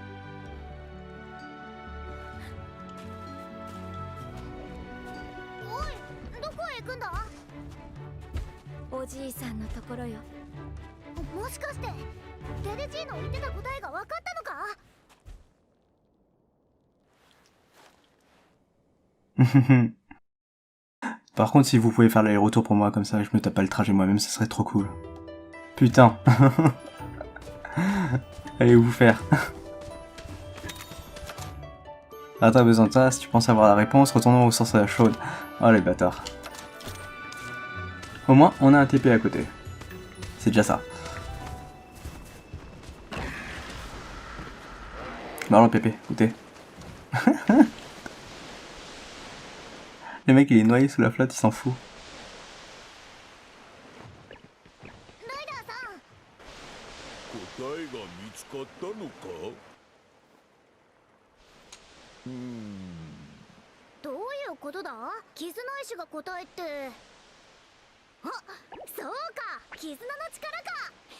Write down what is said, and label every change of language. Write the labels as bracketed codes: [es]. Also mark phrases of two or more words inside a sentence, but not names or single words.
[ja] おい、どこへ行くんだ？おじいさんのところよ。もしかしてデデジーの言ってた答えが分かったのか？ [fr] Par contre, si vous pouvez faire l'aller-retour pour moi comme ça, je me tape pas le trajet moi-même, ça serait trop cool. Putain. Allez vous faire. Ah, t'as besoin de ça, si tu penses avoir la réponse, retournons aux sources chaudes. Oh les bâtards. Au moins, on a un TP à côté. C'est déjà ça. Bah alors Pépé, où t'es? Le mec il est noyé sous la flotte, il s'en fout. [ja] ライダーさん。答えが見つかったのか？どういうことだ？絆石が答えって。あ、そうか、絆の力か。